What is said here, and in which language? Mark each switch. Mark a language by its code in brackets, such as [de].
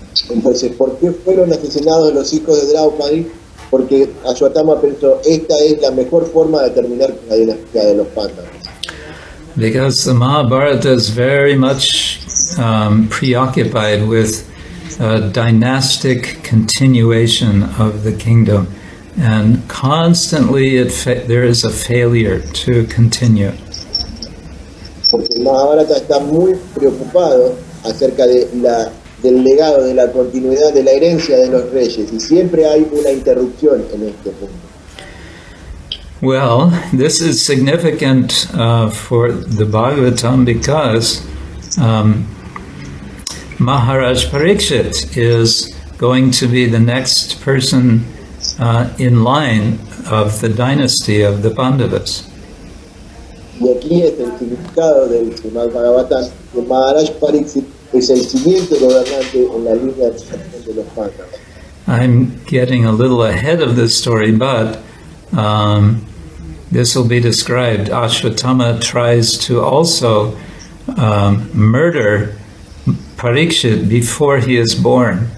[es] Entonces, ¿por qué fueron asesinados los hijos de Draupadi? Porque Ashwatthama pensó, esta es la mejor forma de terminar con la dinastía de los Pandavas. [en] Because the Mahabharata is very much preoccupied with dynastic continuation of the kingdom, and constantly there is a failure to continue. [es] Porque el Mahabharata está muy preocupado acerca del legado, de la continuidad, de la herencia de los reyes, y siempre hay una interrupción en este punto. [en] Well, this is significant for the Bhagavatam because Maharaj Parikshit is going to be the next person in line of the dynasty of the Pandavas. [es] Y aquí es el significado del Srimad-Bhagavatam, que Maharaj Parikshit es el siguiente gobernante en la línea de los Pandavas. [en] I'm getting a little ahead of this story, but this will be described. Ashwatthama tries to also murder Parikshit before he is born.